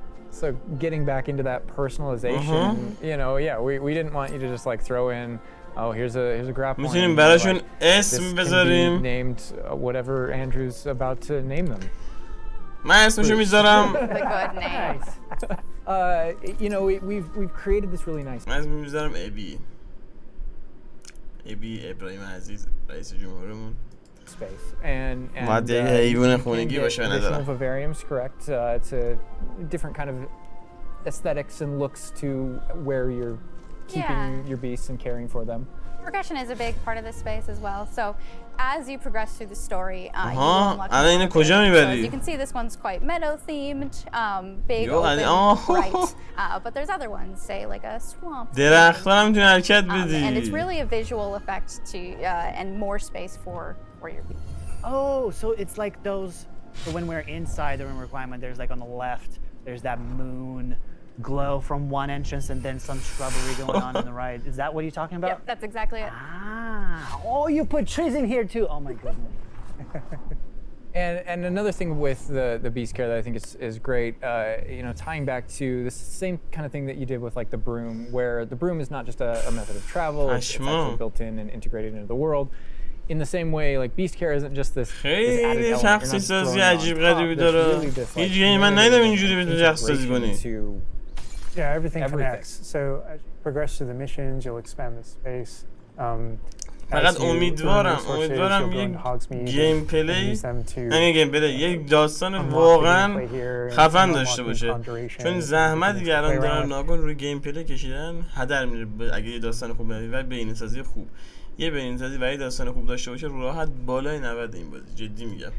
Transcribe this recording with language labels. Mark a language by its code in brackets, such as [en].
[en] So getting back into that personalization, you know, we didn't want you to just like throw in, oh, here's a grapple. [fa] میتونیم براشون اسم بذاریم. [en] Named whatever Andrew's about to name them. [fa] من اسمشو میذارم. [en] The good name. You know, we've created this really nice. [fa] من اسمشو میذارم ابی ابراهیم عزیز رئیس جمهورمون. [en] Space and additional vivariums, correct, to different kind of aesthetics and looks to where you're keeping your beasts and caring for them. Progression is a big part of this space as well. So as you progress through the story, you will unlock as you can see, this one's quite meadow themed, big, open, bright. But there's other ones, say like a swamp. And it's really a visual effect to and more space for your beast. Oh, so it's like those. So when we're inside the room requirement, there's like on the left, there's that moon glow from one entrance, and then some shrubbery going on the right. Is that what you're talking about? Yep, that's exactly it. Ah, oh, you put trees in here too. Oh my goodness. And another thing with the beast care that I think is great, you know, tying back to the same kind of thing that you did with like the broom, where the broom is not just a method of travel, it's actually built in and integrated into the world. In the same way, like beast care isn't just this [fa] خیلی شخصی سازی عجیب غریبی داره. هیچ گیمی من ندیدم اینجوری بتونی شخصی سازی کنی. [en] Yeah, everything connects. So as you progress through the missions, you'll expand the space. [fa] فقط امیدوارم یک گیمپلی یک داستان واقعا خفن داشته باشه، چون زحمت دیگه الان دارن ناگون روی گیمپلی کشیدن هدر میره اگه یه داستان خوب ببینید و بین‌سازی خوب، یه بین‌سازی و یه داستان خوب داشته باشه رو راحت بالای 90 این بازی، جدی میگم.